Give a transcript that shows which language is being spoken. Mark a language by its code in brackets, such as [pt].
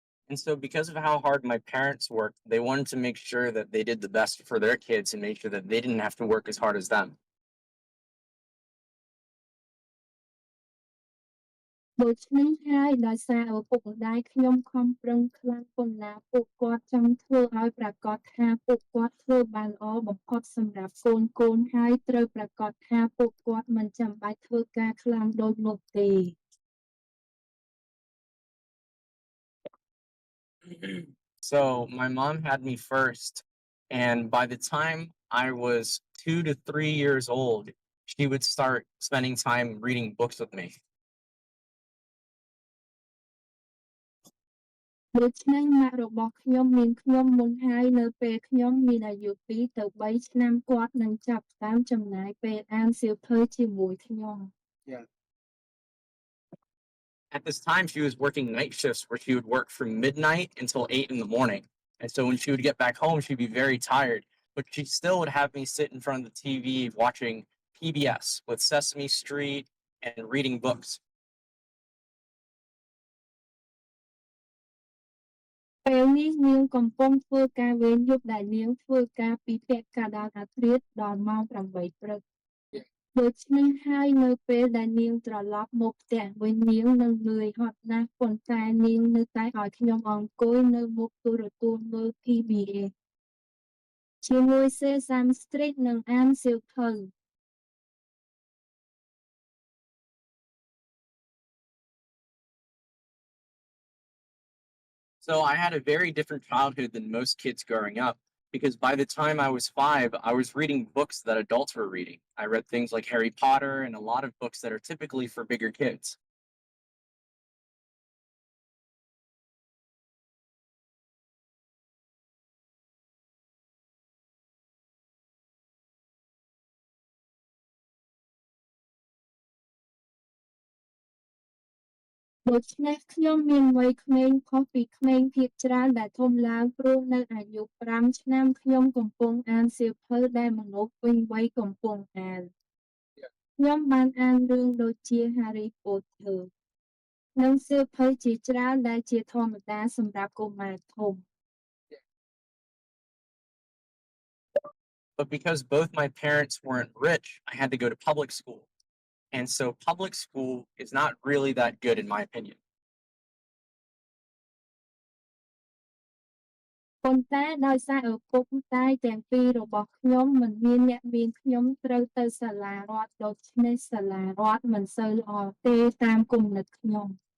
[en] And so, because of how hard my parents worked, they wanted to make sure that they did the best for their kids and make sure that they didn't have to work as hard as them. [km] ដូច្នេះហើយដោយសារឪពុកម្ដាយខ្ញុំខំប្រឹងខ្លាំងប៉ុណ្ណាពួកគាត់ចង់ធ្វើឲ្យប្រាកដថាពួកគាត់ធ្វើបានល្អបំផុតសម្រាប់កូនៗហើយត្រូវប្រាកដថាពួកគាត់មិនចាំបាច់ធ្វើការខ្លាំងដូចនោះទេ [en] So, my mom had me first, and by the time I was 2 to 3 years old, she would start spending time reading books with me. [km] ដូច្នេះម៉ាក់របស់ខ្ញុំមានខ្ញុំមុនហើយនៅពេលខ្ញុំមានអាយុ2ទៅ3ឆ្នាំគាត់នឹងចាប់ផ្ដើមចំណាយពេលអានសៀវភៅជាមួយខ្ញុំ [en] Yeah. At this time, she was working night shifts where she would work from midnight until 8 in the morning. And so when she would get back home, she'd be very tired, but she still would have me sit in front of the TV watching PBS with Sesame Street and reading books. [km] ពេលនេះនាងកំពុងធ្វើការវេនយប់ដែលនាងធ្វើការពីពាក់កណ្ដាលអាធ្រាត្រដល់ម៉ោង8ព្រឹក ដូច្នេះហើយនៅពេលដែលនាងត្រឡប់មកផ្ទះវិញនាងនឹងនឿយហត់ណាស់ប៉ុន្តែនាងនៅតែឲ្យខ្ញុំអង្គុយនៅមុខទូរទស្សន៍មើល PBS ជាមួយ Sesame Street និងអានសៀវភៅ [en] So I had a very different childhood than most kids growing up because by the time I was 5, I was reading books that adults were reading. I read things like Harry Potter and a lot of books that are typically for bigger kids. [km] "ដូច្នេះខ្ញុំមានវ័យក្មេងខុសពីក្មេងភាគច្រើនដែលធំឡើងព្រោះនៅអាយុ5ឆ្នាំខ្ញុំកំពុងអានសៀវភៅដែលមនុស្សពេញវ័យកំពុងអាន ខ្ញុំបានអានរឿងដូចជា Harry Potter និងសៀវភៅជាច្រើនដែលជាធម្មតាសម្រាប់កុមារធំ [en] But because both my parents weren't rich, I had to go to public school. And so public school is not really that good, in my opinion. [km] ប៉ុន្តែដោយសារឪពុកម្ដាយទាំងពីររបស់ខ្ញុំមិនមានអ្នកមានខ្ញុំត្រូវទៅសាលារដ្ឋដូច្នេះសាលារដ្ឋមិនសូវល្អទេតាមគំនិតខ្ញុំ